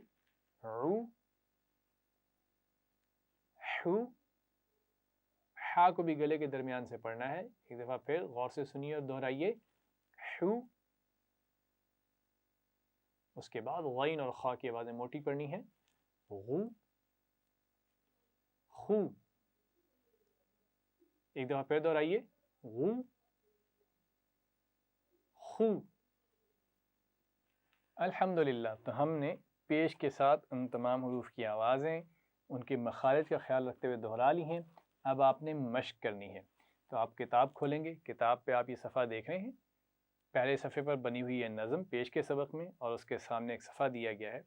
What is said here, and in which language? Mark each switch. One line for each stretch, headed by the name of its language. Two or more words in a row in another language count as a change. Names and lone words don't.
Arabic: رو. حو.
Urdu: ہا کو بھی گلے کے درمیان سے پڑھنا ہے. ایک دفعہ پھر غور سے سنیے اور دہرائیے.
Arabic: حو.
Urdu: اس کے بعد غین اور خا کی آوازیں موٹی پڑھنی ہے.
Arabic: غو. خو.
Urdu: ایک دفعہ پھر دہرائیے.
Arabic: غو. خو.
Urdu: الحمدللہ. تو ہم نے پیش کے ساتھ ان تمام حروف کی آوازیں ان کے مخارج کا خیال رکھتے ہوئے دہرا لی ہیں. اب آپ نے مشق کرنی ہے. تو آپ کتاب کھولیں گے. کتاب پہ آپ یہ صفحہ دیکھ رہے ہیں. پہلے صفحے پر بنی ہوئی ہے نظم پیش کے سبق میں، اور اس کے سامنے ایک صفحہ دیا گیا ہے.